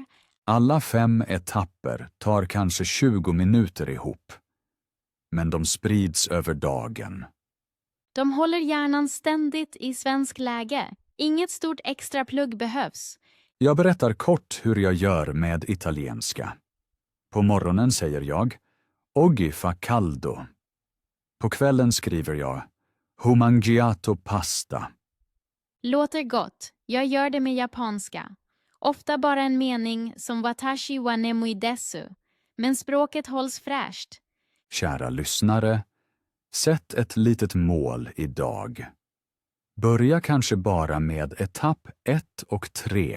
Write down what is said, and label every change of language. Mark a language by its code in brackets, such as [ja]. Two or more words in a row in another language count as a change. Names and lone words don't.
[sv] Alla 5 etapper tar kanske 20 minuter ihop. men de sprids över dagen. De håller hjärnan ständigt i svensk läge. Inget stort extra plugg behövs. Jag berättar kort hur jag gör med italienska. På morgonen säger jag [it] Oggi fa caldo. [sv] På kvällen skriver jag [it] Ho mangiato pasta. [sv] Låter gott. Jag gör det med japanska. Ofta bara en mening som [ja] 私は眠いです. [sv] Men språket hålls fräscht. Kära lyssnare, sätt ett litet mål idag. Börja kanske bara med etapp 1 och 3.